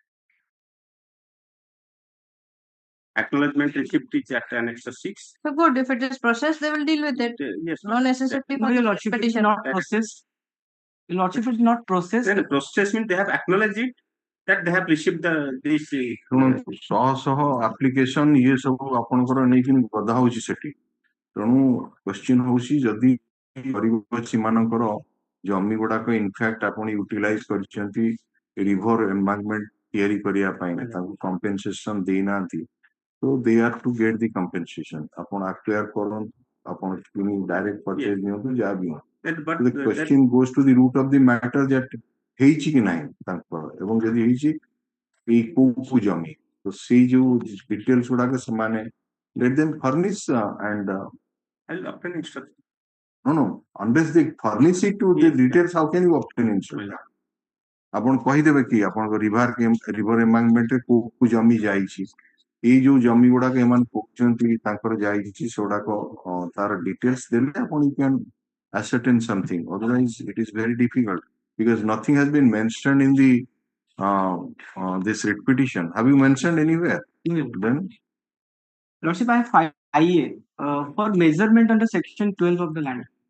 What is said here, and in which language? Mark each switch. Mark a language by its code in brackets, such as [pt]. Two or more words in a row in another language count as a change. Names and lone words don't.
[en] Acknowledgement receipt is at annexure 6. So good, if it is processed, they will deal with it. Yes. No necessity No, for your the Lordship, it is petition. not processed. Your Lordship, is not processed. Then the process means they have acknowledged it that they have received this. [or] ଶୁଣନ୍ତୁ ଶହ ଶହ ଆପ୍ଲିକେସନ ଇଏ ସବୁ ଆପଣଙ୍କର ନେଇକି ଗଦା ହଉଛି ସେଠି, ତେଣୁ କ୍ୱେଶ୍ଚିନ୍ ହଉଛି ଯଦି ଗରିବ ସେମାନଙ୍କର ଜମି ଗୁଡାକ [en] in fact [or] ଆପଣ ୟୁଟିଲାଇଜ କରିଛନ୍ତି [en] river embankment [or] ତିଆରି କରିବା ପାଇଁ, ତାଙ୍କୁ କମ୍ପେନସେସନ ଦେଇନାହାନ୍ତି, [en] so they are to get the compensation. [or] ଆପଣ ଆକ୍ୱାର କରନ୍ତୁ, ଆପଣ [en] direct purchase [or] ନିଅନ୍ତୁ, ଯାହା ବି [en] the question goes to the root of the matter that [or] ହେଇଛି କି ନାହିଁ ତାଙ୍କର, ଏବଂ ଯଦି ହେଇଛି ଏଇ କୋଉ ଜମି, ତ ସେଇ ଯୋଉ ଡିଟେଲ୍ସ ଗୁଡାକ ସେମାନେ [en] let them furnish and I'll obtain instruction. no, unless they furnish it to the details, how can you obtain instruction? [or] ଆପଣ କହିଦେବେ କି ଆପଣଙ୍କ [en] river embankmentରେ [or] କୋଉ ଜମି ଯାଇଛି, ଏଇ ଯୋଉ ଜମି ଗୁଡାକ ଏମାନେ କହୁଛନ୍ତି ତାଙ୍କର ଯାଇଛି ସେଗୁଡାକ ତାର ଡିଟେଲ୍ସ ଦେଲେ ଆପଣ [en] you can ascertain something. Otherwise it is very difficult because nothing has been mentioned in the this writ petition. Have you mentioned anywhere? Then Lordship, I have IA for measurement under section 12 of the land.